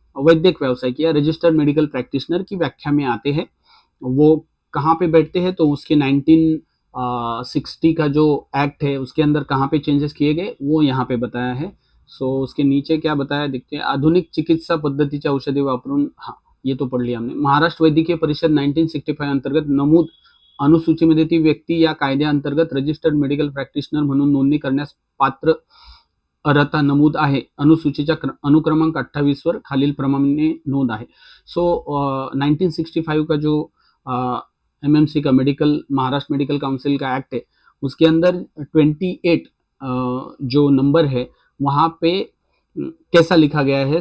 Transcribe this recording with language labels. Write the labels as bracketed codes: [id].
[hi] वैद्यक व्यावसायिक या रजिस्टर्ड मेडिकल प्रैक्टिशनर की व्याख्या में आते हैं। वो कहाँ पे बैठते हैं, तो उसके 1960 का जो एक्ट है उसके अंदर कहाँ पे चेंजेस किए गए वो यहाँ पे बताया है। सो उसके नीचे क्या बताया देखते हैं। [mr] आधुनिक चिकित्सा पद्धतीच्या औषधी वापरून, [hi] हाँ ये तो पढ़ लिया हमने। [mr] महाराष्ट्र वैद्यकीय परिषद 1965 अंतर्गत नमूद अनुसूचीमध्ये ती व्यक्ती या कायद्याअंतर्गत रजिस्टर्ड मेडिकल प्रॅक्टिशनर म्हणून नोंदणी करण्यास पात्र अर्हता नमूद आहे। अनुसूचीच्या अनुक्रमांक 28 वर खालील प्रमाणे नोंद आहे। [hi] सो 1965 का जो एमएमसी का मेडिकल महाराष्ट्र मेडिकल काउंसिल का एक्ट है उसके अंदर 28 जो नंबर है वहाँ पे कैसा लिखा गया है।